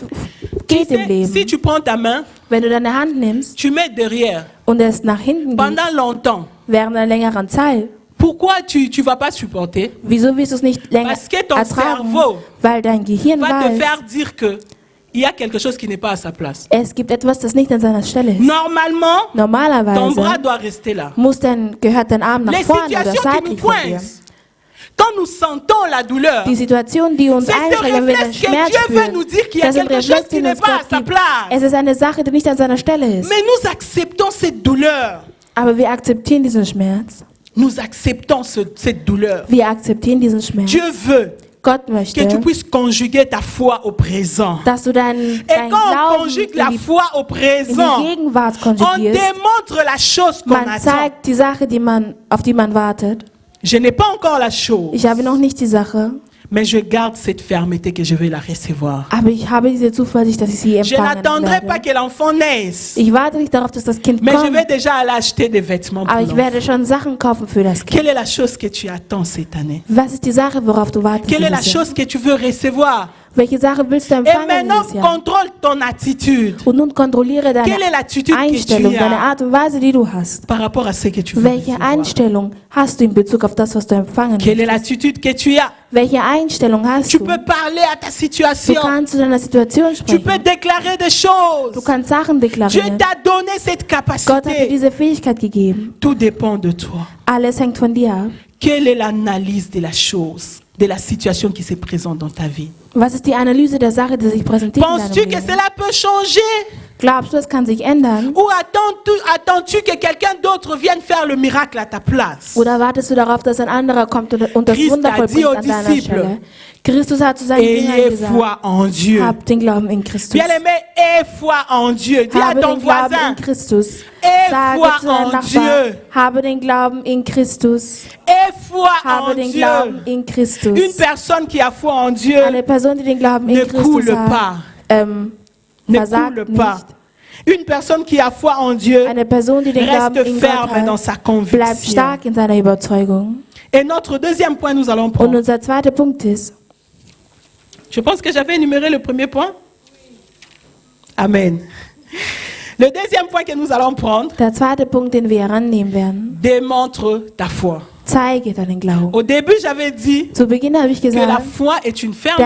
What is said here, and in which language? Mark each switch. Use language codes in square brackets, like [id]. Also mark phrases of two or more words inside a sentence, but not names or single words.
[fr] Tu [de] geht im [fr] sais, [de] Leben. [fr] si tu prends ta main, [de] Wenn du deine Hand nimmst [fr] tu mets derrière [de] und es nach hinten geht, [fr] pendant longtemps. [de] während einer längeren Zeit, [fr] Pourquoi tu ne vas pas supporter? [de] wieso wirst du es nicht länger [fr] Parce que ton [de] ertragen? [fr] cerveau [de] Weil dein Gehirn [fr] Va te [de] weiß, [fr] faire dire que il y a quelque chose qui n'est pas à sa place. [de] es gibt etwas, das nicht an seiner Stelle ist. [fr] Normalement, ton bras [de] Normalerweise [fr] doit rester là. [de] gehört dein Arm nach [fr] Les [de] vorne oder [fr] situations qui nous [de] seitlich von dir. [fr] coincent, quand nous sentons la douleur, [de] Die Situation, die uns [fr] c'est ce [de] einschränkt, wenn wir den [fr] réflexe que [de] Schmerz [fr] Dieu veut [de] spüren, [fr] nous dire qu'il y a [de] das ist ein [fr] quelque chose [de] Reflex, [fr] qui [de] den [fr] n'est [de] uns [fr] pas à [de] Gott [fr] sa [de] gibt. [fr] place. [de] Es ist eine Sache, die nicht an seiner Stelle ist. [fr] Mais nous acceptons cette douleur. [de] Aber wir akzeptieren diesen Schmerz. [fr] Nous acceptons cette douleur. [de] Wir akzeptieren diesen Schmerz. [fr] Dieu veut [de] Gott möchte, [fr] que tu puisses conjuguer ta foi au présent. [de] dass du deinen [fr] Et quand on [de] Glauben [fr] conjugue la [de] in die, [fr] foi au [de] in [fr] présent, [de] die Gegenwart [fr] on [de] konjugierst. [fr] démontre la chose qu'on [de] Man [fr] attend. [de] zeigt die Sache, auf die man wartet. [fr] Je n'ai pas encore la chose, [de] Ich habe noch nicht die Sache, [fr] mais je garde cette fermeté que je vais la recevoir. [de] aber ich habe diese Zuversicht, dass ich sie [fr] Je [de] empfangen [fr] n'attendrai pas [de] werde. [fr] que l'enfant naisse, [de] Ich warte nicht darauf, dass das Kind [fr] mais je [de] kommt, [fr] vais déjà aller acheter des vêtements pour [de] aber ich [fr] l'enfant. [de] werde schon Sachen kaufen für das Kind. [fr] Quelle est la chose que tu attends cette année? [de] Was ist die Sache, worauf du wartest? [fr] Quelle est la [de] dieses Jahr? [fr] chose que tu veux recevoir? [de] Welche Sache willst du [fr] Et [de] empfangen [fr] maintenant, [de] dieses Jahr? [fr] contrôle ton attitude [de] Und nun kontrolliere deine [fr] Quelle est l'attitude que [de] Einstellung, [fr] tu [de] deine [fr] as [de] Art und Weise, die du hast. [fr] par rapport à ce que tu veux [de] Welche [fr] recevoir. [de] Einstellung hast du in Bezug auf das, was du empfangen [fr] Quelle est [de] möchtest? [fr] l'attitude que tu as? [de] Welche Einstellung hast [fr] Tu [de] du? [fr] peux parler à ta [de] Du [fr] situation. [de] kannst zu deiner Situation [fr] Tu peux [de] sprechen. [fr] déclarer des choses. [de] Du kannst Sachen [fr] Dieu [de] deklarieren. [fr] t'a donné cette [de] Gott hat dir [fr] capacité. [de] diese Fähigkeit gegeben. [fr] Tout dépend de toi. [de] Alles hängt von dir ab. [fr] Quelle est l'analyse de la chose, de la situation qui se présente dans ta vie? [de] Was ist die Analyse der Sache, die sich präsentiert in [fr] Penses-tu [de] deinem [fr] que [de] Leben? [fr] cela peut changer? [de] Glaubst du, es kann sich ändern? [fr] Ou attends-tu que quelqu'un d'autre vienne faire le miracle à ta place? [de] Oder wartest du darauf, dass ein anderer kommt und das [fr] Christ [de] Wunder [fr] a dit [de] vollbringt [fr] aux [de] an deiner [fr] disciples, [de] Stelle? Christus hat zu seinen Jüngern [fr] Ayez [de] gesagt, [fr] foi en Dieu. [de] habt den Glauben in Christus. [fr] Bien aimé, aie foi en Dieu. Dis à [de] Habe [fr] ton [de] den Glauben [fr] voisin, [de] in Christus. [fr] Aie [de] Sage [fr] foi [de] zu deinem [fr] en [de] Nachbarn, [fr] Dieu. [de] habe den Glauben in Christus. [fr] aie foi [de] Habe [fr] en [de] den [fr] Dieu. [de] Glauben in Christus. [fr] Une personne qui a foi en Dieu [de] Eine Person, die den Glauben in [fr] ne [de] Christus [fr] coule [de] hat, [fr] pas. Ne [de] versagt [fr] coule [de] nicht. [fr] pas. Une personne qui a foi en Dieu [de] Eine Person, die den Glauben [fr] reste [de] in Gott [fr] ferme dans [de] hat, [fr] sa [de] bleibt [fr] conviction. [de] stark in seiner Überzeugung. [fr] Et notre deuxième point, nous allons [de] Und [fr] prendre. [de] unser zweiter Punkt ist, [fr] Je pense que j'avais énuméré le premier point. Amen. Le deuxième point que nous allons prendre, [de] Der zweite Punkt, den wir herannehmen werden, [fr] démontre ta foi. [de] zeige deinen Glauben. [fr] Au début, j'avais dit [de] Zu Beginn habe ich [fr] que la [de] gesagt, [fr] foi est une ferme